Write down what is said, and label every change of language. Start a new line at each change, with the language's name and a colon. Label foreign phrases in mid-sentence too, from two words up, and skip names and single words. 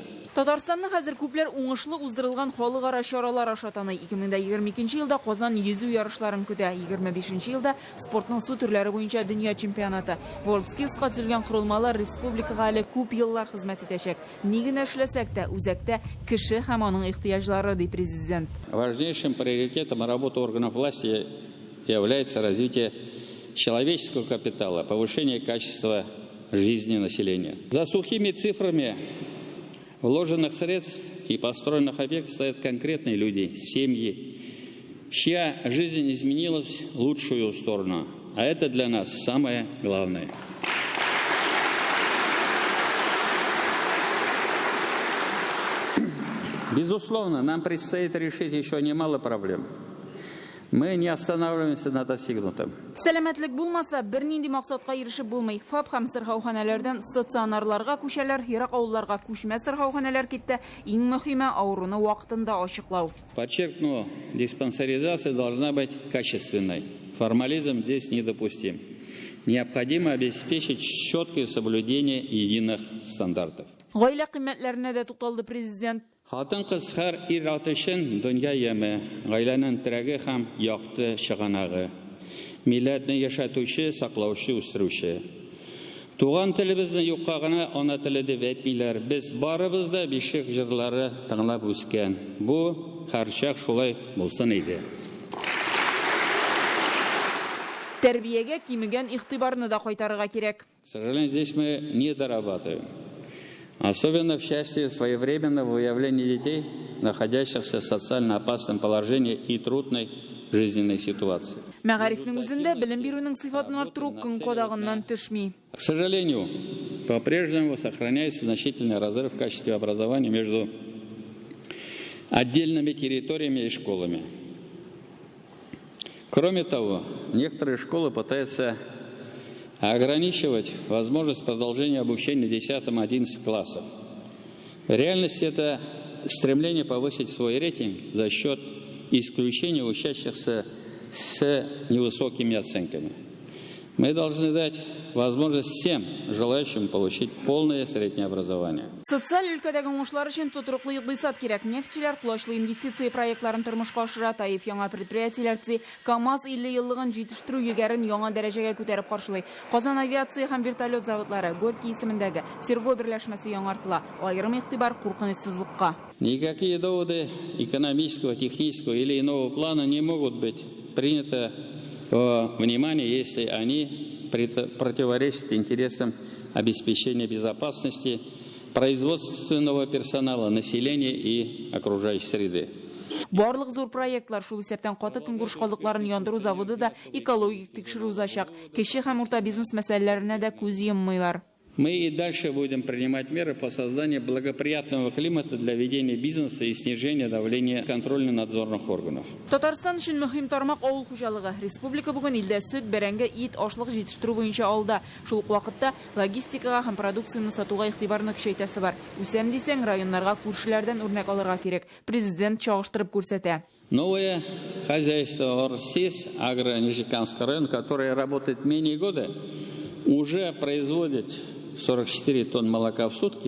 Tatar: Татарстанның хәзер күпләр уңышлы уздырылган халыкара чаралар аша таный. 2022 елда Казан йөзү ярышларын көтә. 25 елда спортның су төрләре буенча дөнья чемпионаты. WorldSkills'ка төзелгән корылмалар республикага әле күп еллар хезмәт итәчәк. Ни генә эшләсәк тә, үзәктә кеше һәм аның ихтыяҗлары, ди президент.
Russian: Важнейшим приоритетом работы органов власти является развитие человеческого капитала, повышение качества жизни населения. За сухими цифрами вложенных средств и построенных объектов стоят конкретные люди, семьи, чья жизнь изменилась в лучшую сторону. А это для нас самое главное. Безусловно, нам предстоит решить еще немало проблем. Мы не останавливаемся на достигнутом.
Tatar: Сәламәтлек булмаса, бер нинди максатка ирешеп булмый. ФАП һәм сырхауханәләрдән стационарларга күчәләр, ерак авылларга күчмә сырхауханәләр китте. Иң мөһиме авыруны вакытында ачыклау.
Russian: Подчеркну, диспансеризация должна быть качественной. Формализм здесь недопустим. Необходимо обеспечить четкое соблюдение единых стандартов.
Tatar: Гаилә кыйммәтләренә дә тукталды президент. Хатын-кыз һәр ир-ат өчен дөнья яме, гаиләнең терәге һәм якты чыганагы. Милләтне яшәтүче, саклаучы, үстерүче. Туган телебезне юкка гына ана теле дип әйтмиләр. Без барыбыз да бишек җырлары тыңлап үскән. Бу һәрчак шулай булсын иде. Тәрбиягә кимегән игътибарны да кайтарырга кирәк.
Russian: К сожалению, здесь мы не дорабатываем. Особенно в части своевременного выявления детей, находящихся в социально опасном положении и трудной жизненной ситуации.
Tatar: Мәгарифнең үзендә белем бирүнең сыйфатын арттыру көн кадагыннан төшми.
Russian: К сожалению, по-прежнему сохраняется значительный разрыв в качестве образования между отдельными территориями и школами. Кроме того, некоторые школы пытаются ограничивать возможность продолжения обучения в 10-11 классах. В реальности это стремление повысить свой рейтинг за счет исключения учащихся с невысокими оценками. Мы должны дать возможность всем желающим получить полное среднее образование.
Tatar: Социаль өлкәдәге уңышлар өчен тотырлык икътисад кирәк. Нефтчеләр кулачлы инвестиция проектларын тормышка ашыра, Таиф яңа предприятиеләр төзи, КАМАЗ 50 еллыгын җитештерү йөгәрен яңа дәрәҗәгә күтәреп каршылый. Казан авиация һәм вертолет заводлары, Горький исемендәге Серго берләшмәсе яңартыла. Айрым игътибар куркынычсызлыкка.
Russian: Никакие доводы экономического, технического или иного плана не могут быть приняты во внимание, если они противоречат интересам обеспечения безопасности производственного персонала, населения и окружающей среды.
Tatar: Барлык зур проектлар шул исәптән каты көңгүрш калдыкларын яндыру заводы да экологик тикшерү узачак. Кече һәм урта бизнес мәсьәләләренә дә күз йоммыйлар.
Russian: Мы и дальше будем принимать меры по созданию благоприятного климата для ведения бизнеса и снижения давления контрольно-надзорных органов.
Tatar: Татарстан өчен мөһим тармак авыл хуҗалыгы. Республика бүген илдә сөт, бәрәңге, ит, ашлык җитештерү буенча алда. Шул ук вакытта логистикага һәм продукцияны сатуга игътибарны көчәйтәсе бар. Үсәм дисәң, районнарга күршеләрдән үрнәк алырга кирәк. Президент чагыштырып күрсәтә.
Russian: Новое хозяйство ОРСИС, Агро-Нижекамский район, которое работает менее года, уже производит 44 тонн молока в сутки.